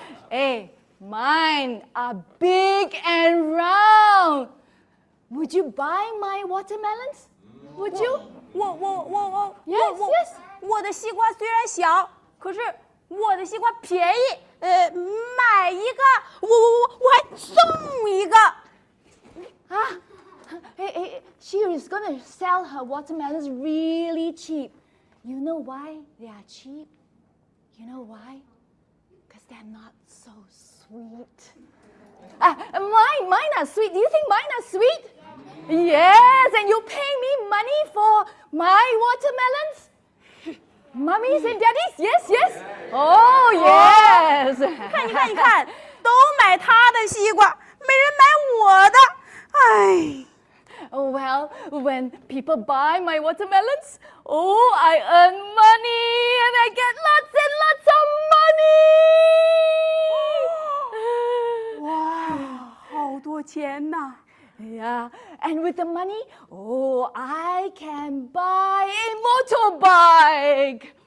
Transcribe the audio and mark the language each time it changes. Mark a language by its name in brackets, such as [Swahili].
[English] Hey, mine are big and round. Would you buy my watermelons? Would you? [Chinese] 我 [English] Yes. [Chinese] 我的西瓜虽然小，可是我的西瓜便宜。买一个，我还送一个。 [English] Hey, she is gonna sell her watermelons really cheap. You know why they are cheap? You know why? Because they're not so sweet. Mine are sweet. Do you think mine are sweet? Yes, and you pay me money for my watermelons? Mummies and daddies? Yes, yes. Oh, yes. [Chinese] 看，你看，都买他的西瓜，没人买我的。哎。 [English] Well, when people buy my watermelons, I earn money and I get lots and lots of money. [Chinese] 哇，好多钱呐！ [English] Yeah, and with the money, I can buy a motorbike.